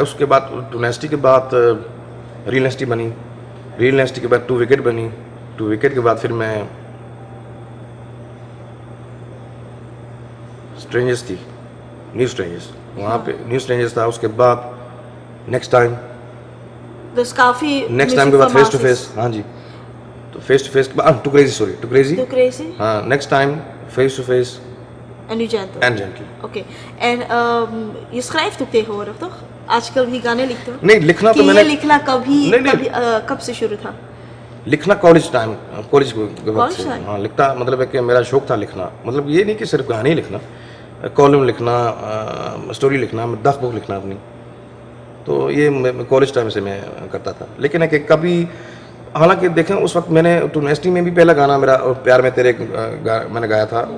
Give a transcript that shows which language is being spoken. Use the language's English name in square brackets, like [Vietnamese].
[Hindi] उसके बाद टूनेस्टी के बाद रील नेस्टी बनी, रील नेस्टी के बाद टू विकेट बनी, टू विकेट के बाद फिर मैं स्ट्रेंजर्स थी, न्यू स्ट्रेंजर्स, वहाँ पे न्यू स्ट्रेंजर्स था। उसके बाद नेक्स्ट टाइम तो काफी नेक्स्ट टाइम के बाद फेस टू फेस। हाँ जी, तो फेस टू फेस के बाद to crazy, sorry to crazy, to crazy, हाँ next time face to face [Dutch] en nu gentle. en gentle. Oké. En je schrijft ook tegenwoordig, toch? [Hindi] आजकल भी गाने लिखते हो? नहीं, लिखना तो कि मैंने ये लिखना कभी नहीं, कब से शुरू था? लिखना कॉलेज टाइम, कॉलेज के वक्त से। [English] time? [Hindi] हाँ, लिखता मतलब है कि मेरा शौक था लिखना। मतलब ये नहीं कि सिर्फ गाने ही लिखना, कॉलम लिखना, स्टोरी लिखना, दस बुक लिखना अपनी। तो ये कॉलेज टाइम से मैं करता था। लेकिन है कि कभी, हालांकि देखें उस वक्त मैंने टूनेस्टी में भी पहला गाना मेरा प्यार में तेरे मैंने गाया था।